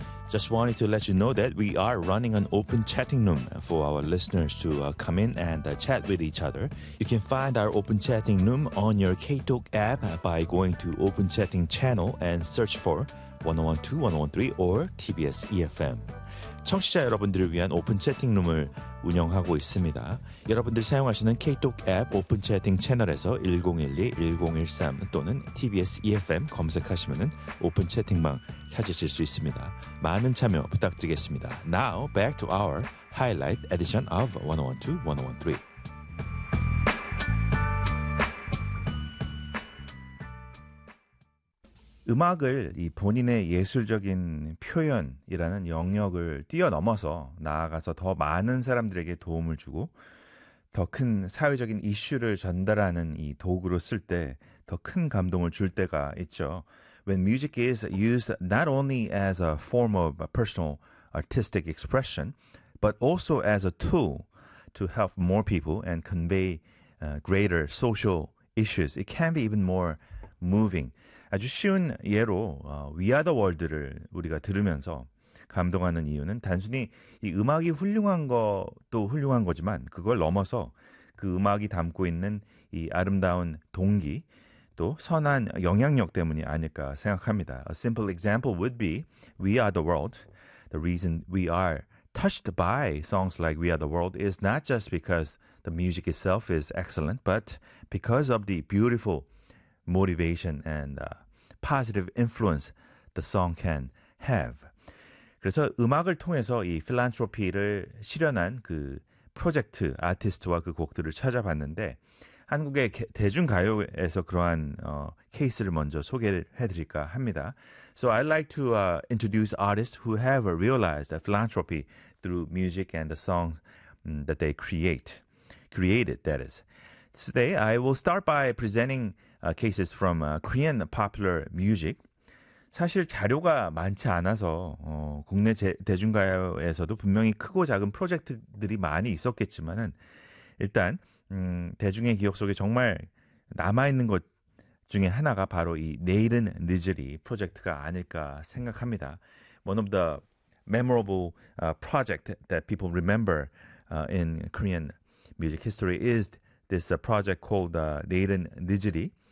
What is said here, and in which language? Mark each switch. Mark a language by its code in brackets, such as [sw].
[en] Just wanted to let you know that we are running an open chatting room for our listeners to come in and chat with each other. You can find our open chatting room on your KTalk app by going to Open Chatting Channel and search for 101.2/101.3 or TBS EFM. [ko] 청취자 여러분들을 위한 오픈 채팅룸을 운영하고 있습니다. 여러분들 사용하시는 KTalk 앱 오픈 채팅 채널에서 1012-1013 또는 TBS EFM 검색하시면 오픈 채팅방 찾으실 수 있습니다. 많은 참여 부탁드리겠습니다. [en] Now back to our highlight edition of 101.2/101.3. Mm-hmm. [ko] 이 본인의 예술적인 표현이라는 영역을 뛰어넘어서 나아가서 더 많은 사람들에게 도움을 주고 더 큰 사회적인 이슈를 전달하는 이 도구로 쓸 때 더 큰 감동을 줄 때가 있죠. [en] When music is used not only as a form of personal artistic expression, but also as a tool to help more people and convey greater social issues, it can be even more moving. [ko] 아주 쉬운 예로 We Are The World를 우리가 들으면서 감동하는 이유는 단순히 이 음악이 훌륭한 것도 훌륭한 거지만 그걸 넘어서 그 음악이 담고 있는 이 아름다운 동기 또 선한 영향력 때문이 아닐까 생각합니다. [en] A simple example would be We Are The World. The reason we are touched by songs like We Are The World is not just because the music itself is excellent but because of the beautiful motivation and positive influence the song can have. [ko] 그래서 음악을 통해서 이 필란트로피를 실현한 그 프로젝트 아티스트와 그 곡들을 찾아봤는데 한국의 대중가요에서 그러한 케이스를 먼저 소개를 해드릴까 합니다. [en] So I'd like to introduce artists who have realized philanthropy through music and the songs that they created. That is. Today I will start by presenting. Cases from Korean popular music. [ko] 사실 자료가 많지 않아서 국내 대중가요에서도 분명히 크고 작은 프로젝트들이 많이 있었겠지만은 일단 대중의 기억 속에 정말 남아 있는 것 중에 하나가 바로 이 내일은 늦으리 프로젝트가 아닐까 생각합니다. [en] One of the memorable project that people remember in Korean music history is this project called 내일은 늦으리.